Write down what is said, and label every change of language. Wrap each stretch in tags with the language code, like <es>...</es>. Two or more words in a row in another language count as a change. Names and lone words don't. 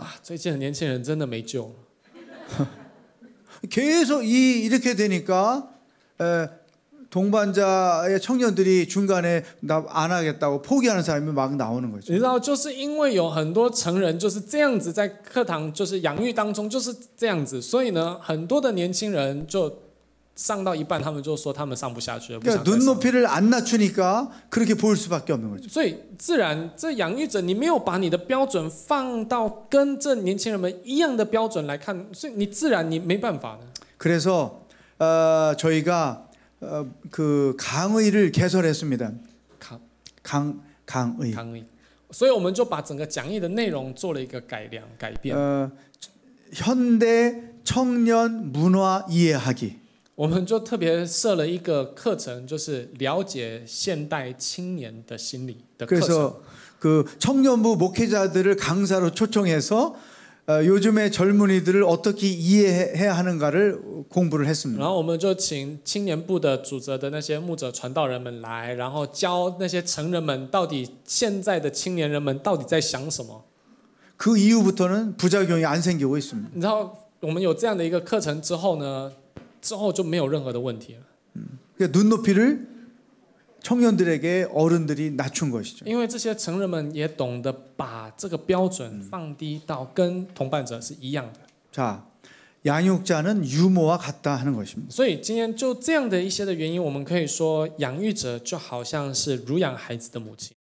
<zh>最近的年轻人真的没救。</zh> <ko>계속 이렇게 되니까 동반자의 청년들이 중간에 나 안 하겠다고 포기하는 사람이 막 나오는 거죠.</ko> <zh>你知道，就是因为有很多成人就是这样子，在课堂就是养育当中就是这样子，所以呢，很多的年轻人就上到一半，他们就说他们上不下去了。</zh> <ko>그러니까 눈높이를 안 낮추니까 그렇게 보일 수밖에 없는 거죠.</ko> <zh>所以自然，这养育者你没有把你的标准放到跟这年轻人们一样的标准来看，所以你自然你没办法的。</zh> <ko>그래서 저희가 그 강의를 개설했습니다.</ko> <zh>康</zh> <ko>강의.</ko> <zh>康义，所以我们就把整个讲义的内容做了一个改变。</zh> <ko>현대 청년 문화 이해하기.</ko> <zh>我们就特别设了一个课程，就是了解现代青年的心理的课程。</zh> <ko>그래서 그 청년부 목회자들을 강사로 초청해서 요즘의 젊은이들을 어떻게 이해해야 하는가를 공부를 했습니다.</ko> <zh>然后我们就请青年部的主责的那些牧者传道人们来，然后教那些成人们到底现在的青年人们到底在想什么。</zh> <ko>그 이후부터는 부작용이 안 생기고 있습니다.</ko> <zh>你知道我们有这样的一个课程之后呢，之后就没有任何的问题了。</zh> <ko>그러니까 눈높이를 청년들에게 어른들이 낮춘 것이죠.</ko> <zh>因为这些成人们也懂得把这个标准放低到跟同伴者是一样的。</zh> <ko>자, 양육자는 유모와 같다 하는 것입니다.</ko> <zh>所以今天就这样的一些的原因，我们可以说养育者就好像是乳养孩子的母亲。</zh>